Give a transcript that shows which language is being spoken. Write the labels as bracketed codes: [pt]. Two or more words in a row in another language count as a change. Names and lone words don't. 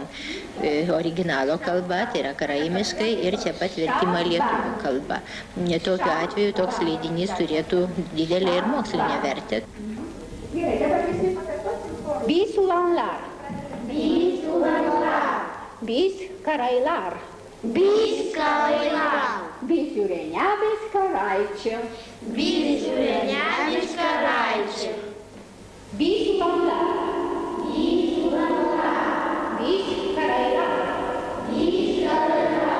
[lt] Originalo kalba, tai yra karaimiškai, ir čia pat vertimą lietuvių kalba. Tokiu atveju toks leidinys turėtų didelę ir mokslinę vertę. [kdr] Bisulanlar. Bisulanlar. Bis karaylar. Bis karaylar. Bis yüreğine bis karayçı. Bis yüreğine bis karayçı. Bisulanlar. Bisulanlar. Bis karaylar. Bis karaylar.